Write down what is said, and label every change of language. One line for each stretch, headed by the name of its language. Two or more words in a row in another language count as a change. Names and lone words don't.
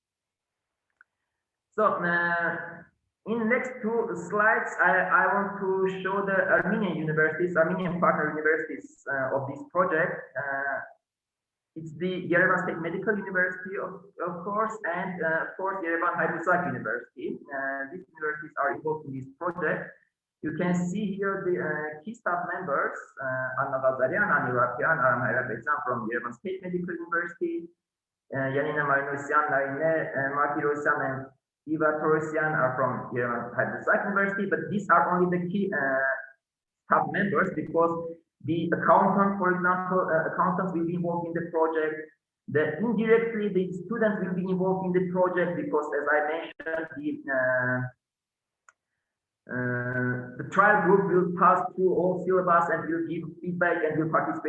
English: So in the next 2 slides, I want to show the Armenian universities, Armenian partner universities of this project. It's the Yerevan State Medical University, of course, and of course, Yerevan Haydutsak University. These universities are involved in this project. You can see here the key staff members, Anna Gazarian, Ani Rapian, Aram Hayrabetsan from Yerevan State Medical University, Yanina Marinosian, Narine Martirosyan, and Eva Torosian are from Yerevan Haydutsak University, but these are only the key staff members, because the accountant, for example, accountants will be involved in the project. Indirectly, the students will be involved in the project because, as I mentioned, the trial group will pass through all syllabus and will give feedback and will participate.